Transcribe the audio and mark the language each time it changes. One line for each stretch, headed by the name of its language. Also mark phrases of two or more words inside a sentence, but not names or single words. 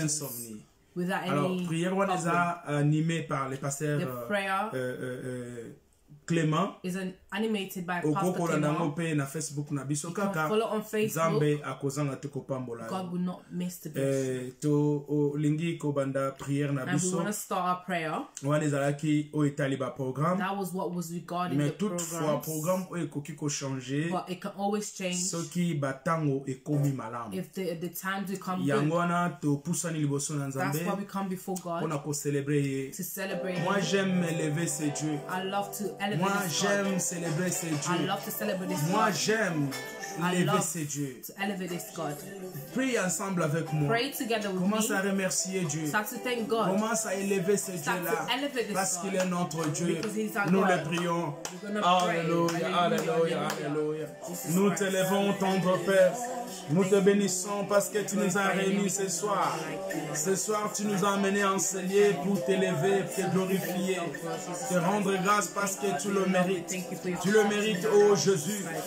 French: insomnie.
English: without
French: Alors,
English: any
Lingala: prière wana
English: problem.
French: eza animé par les pasteurs
English: The prayer
French: Clément.
English: is animated by Pastor
Lingala: Okokola nango
English: Clement.
Lingala: pe na Facebook na biso
English: You can
Lingala: kaka.
English: follow on Facebook.
Lingala: Nzambe akozanga te kopambola.
English: God will not miss the best.
Lingala: To lingi kobanda prière na
English: And we
Lingala: biso.
English: want to start our prayer.
Lingala: Wana ezalaki oyo etali ba programme.
English: That was what was regarding
French: Mais
English: the
French: toutefois
English: programs.
Lingala: programme oyo ekoki kochanger
English: But it can always change
Lingala: soki batango ekomi malamu.
English: if the times become
Lingala: Yango
English: good.
Lingala: wana topusani liboso na
English: That's
Lingala: Nzambe
English: why we come before God
Lingala: mpona kocélébrer ye.
English: to celebrate
French: Moi
English: Him.
French: j'aime élever ce Dieu.
English: I love to elevate
French: Moi
English: this God.
French: j'aime célébrer ce
English: I
French: Dieu.
English: love to celebrate this
French: Moi
English: God.
French: j'aime
English: I
French: élever
English: love
French: ce Dieu.
English: to elevate this God.
French: Prie ensemble avec moi.
English: Pray together with
French: Commence à
English: me.
French: remercier Dieu.
English: Start to thank God.
French: Commence à élever ce
English: Start
French: Dieu-là.
English: to elevate this
French: Parce
English: God.
French: qu'il est notre Dieu.
English: Because he's our
French: Nous
English: God.
French: le prions.
English: We're gonna pray.
French: Alléluia, alléluia,
English: Hallelujah.
French: alléluia.
English: Jesus
French: Nous Christ. t'élevons, tendre Père. Nous te bénissons parce que tu nous as réunis ce soir. Ce soir, tu nous as amenés enseigner pour t'élever, te glorifier, te rendre grâce parce que tu le mérites. Tu le mérites, ô Jésus.